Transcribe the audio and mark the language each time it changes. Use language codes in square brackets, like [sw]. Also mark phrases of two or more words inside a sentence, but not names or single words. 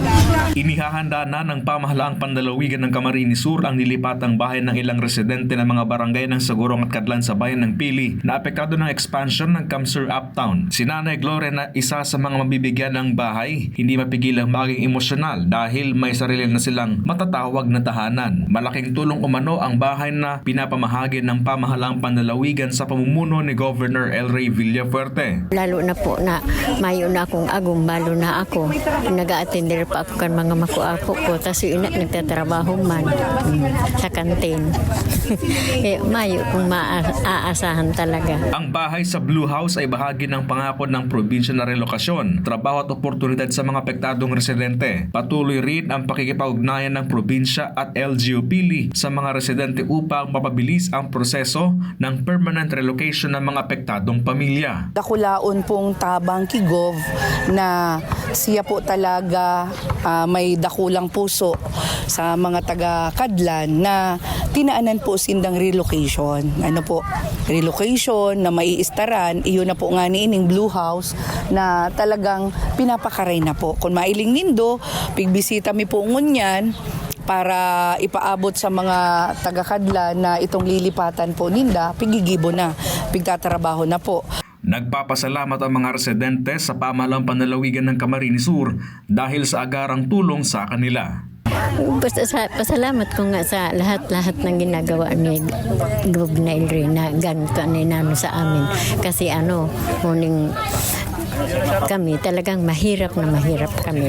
[tl] Inihahanda na ng pamahalaang pandalawigan ng Camarines Sur ang nilipatang bahay ng ilang residente ng mga barangay ng Sagurong at Kadlan sa bayan ng Pili na apektado ng expansion ng Camsur Uptown. Si Nanay Gloria na isa sa mga mabibigyan ng bahay, hindi mapigilang maging emosyonal dahil may sarili na silang matatawag na tahanan. Malaking tulong umano ang bahay na pinapamahagi ng pamahalaang pandalawigan sa pamumuno ni Governor El Rey Villafuerte. [bik] Lalo na po na mayo na akong agumbalo na ako. Nag-a-attender pa ako kan mga makuapo ko. Tapos yun na nagtatrabaho man sa kantin. Mayo kung maaasahan talaga. [tl] Ang bahay sa Blue House ay bahagi ng pangako ng probinsya na relokasyon, trabaho at oportunidad sa mga apektadong residente. Patuloy rin ang pakikipag-ugnayan ng probinsya at LGU Pili sa mga residente upang mapabilis ang proseso ng [en] permanent relocation [tl] ng mga apektadong pamilya. [bik] Dakulaon pong tabang Gov na siya po talaga may dakulang puso sa mga taga-Kadlan na tinaanan po sindang relocation. Ano po, relocation na maiistaran, iyon na po nga niining Blue House na talagang pinapakaray na po. Kung mailing nindo, pigbisita mi po ngunyan, para ipaabot sa mga taga-Kadlan na itong lilipatan po ninda, pigigibo na, pigtatrabaho na po. [tl] Nagpapasalamat ang mga residente sa pamahalang panlalawigan ng Camarines Sur dahil sa agarang tulong sa kanila. Pasalamat ko nga sa lahat-lahat ng ginagawa ni Governor Elry na ganito na sa amin. Kasi muning kami talagang mahirap kami.